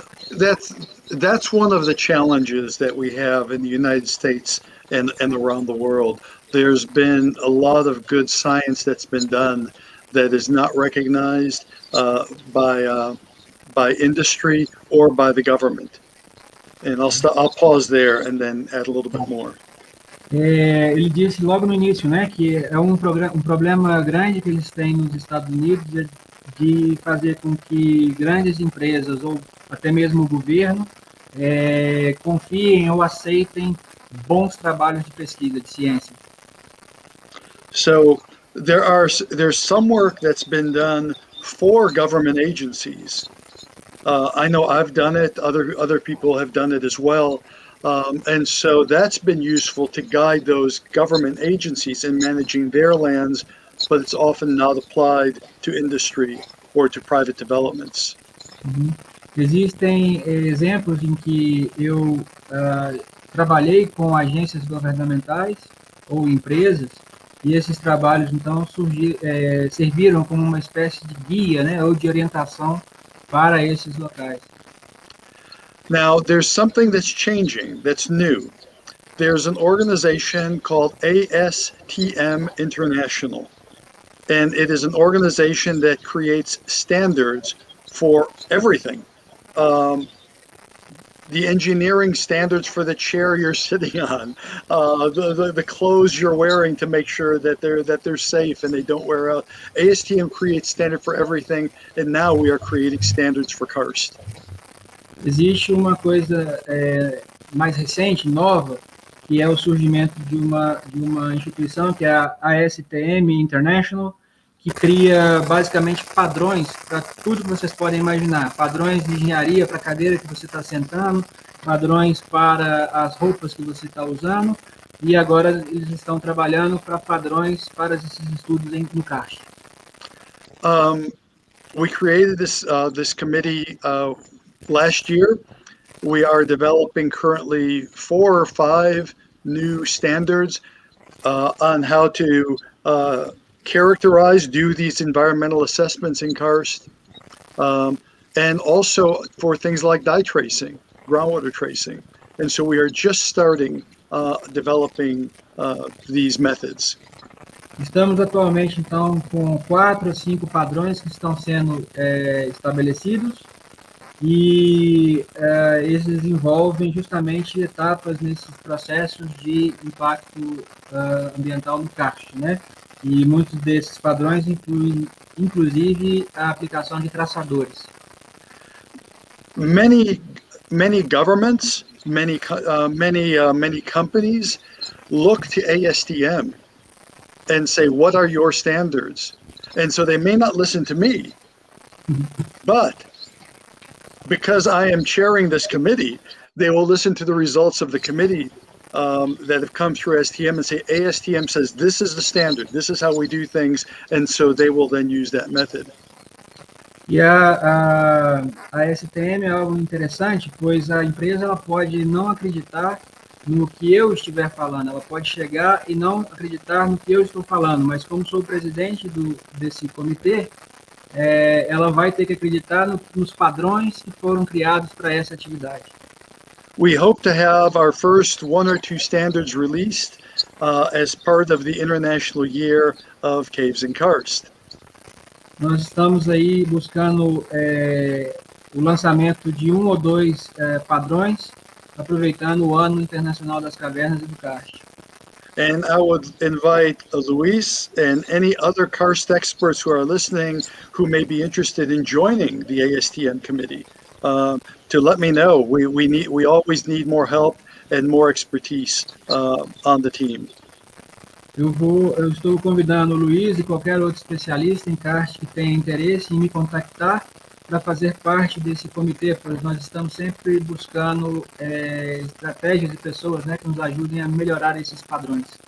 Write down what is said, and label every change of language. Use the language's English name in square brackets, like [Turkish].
[English] That's one of the challenges that we have in the United States and around the world. There's been a lot of good science that's been done that is not recognized by industry or by the government. And I'll pause there and then add a little bit more. [Portuguese] Ele disse logo no início, né, que é um problema grande que eles têm nos Estados Unidos de fazer com que grandes empresas ou até mesmo o governo confiem ou aceitem bons trabalhos de pesquisa, de ciência. [English] So there's some work that's been done for government agencies. I know I've done it. Other people have done it as well. And so that's been useful to guide those government agencies in managing their lands, but it's often not applied to industry or to private developments. [Portuguese] Existem exemplos em que eu trabalhei com agências governamentais ou empresas, e esses trabalhos então serviram como uma espécie de guia, né, ou de orientação para esses locais. [English] Now, there's something that's changing, that's new. There's an organization called ASTM International, and it is an organization that creates standards for everything. The engineering standards for the chair you're sitting on, the clothes you're wearing to make sure that they're safe and they don't wear out. ASTM creates standard for everything, and now we are creating standards for karst. [Portuguese] Existe uma coisa mais recente, nova, que é o surgimento de uma instituição que é a ASTM International, que cria basicamente padrões para tudo que vocês podem imaginar. Padrões de engenharia para a cadeira que você está sentando, padrões para as roupas que você está usando, e agora eles estão trabalhando para padrões para esses estudos no karst. [English] We created this committee last year. We are developing currently 4 or 5 new standards on how to characterize, do these environmental assessments in karst, and also for things like dye tracing, groundwater tracing. And so we are just starting developing these methods. [Portuguese] Estamos atualmente, então, com 4 ou 5 padrões que estão sendo estabelecidos e esses envolvem justamente etapas nesses processos de impacto ambiental no karst, né? E muitos desses padrões incluem, inclusive, a aplicação de traçadores. [English] Many governments, many companies look to ASTM and say, what are your standards? And so they may not listen to me, but because I am chairing this committee, they will listen to the results of the committee that have come through ASTM and say, ASTM says this is the standard, this is how we do things, and so they will then use that method. [Portuguese] E a STM é algo interessante, pois a empresa ela pode não acreditar no que eu estiver falando, ela pode chegar e não acreditar no que eu estou falando, mas como sou o presidente desse comitê, ela vai ter que acreditar nos padrões que foram criados para essa atividade. [English] We hope to have our first 1 or 2 standards released as part of the International Year of Caves and Karst. [Portuguese] Nós estamos aí buscando o lançamento de 1 ou 2 padrões, aproveitando o Ano Internacional das Cavernas e do Karst. [English] And I would invite Luiz and any other karst experts who are listening who may be interested in joining the ASTM committee to let me know. We always need more help and more expertise on the team. [Portuguese] Eu estou convidando o Luiz e qualquer outro especialista em karst que tenha interesse em me contactar para fazer parte desse comitê, pois nós estamos sempre buscando estratégias de pessoas, né, que nos ajudem a melhorar esses padrões.